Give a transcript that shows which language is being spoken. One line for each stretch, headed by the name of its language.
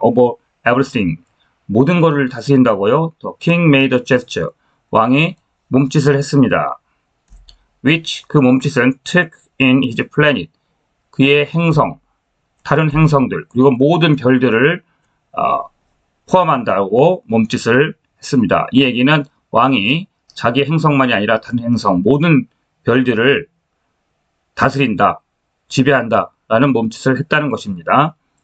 English: Over everything,
Korean: 모든 것을 다스린다고요?
English: The king made a gesture,
Korean: 왕이 몸짓을 했습니다. Which, 그 몸짓은
English: took in his planet,
Korean: 그의 행성, 다른 행성들, 그리고 모든 별들을 포함한다고 몸짓을 했습니다. 이 얘기는 왕이 자기 행성만이 아니라 다른 행성, 모든 별들을 다스린다, 지배한다 라는 몸짓을 했다는 것입니다.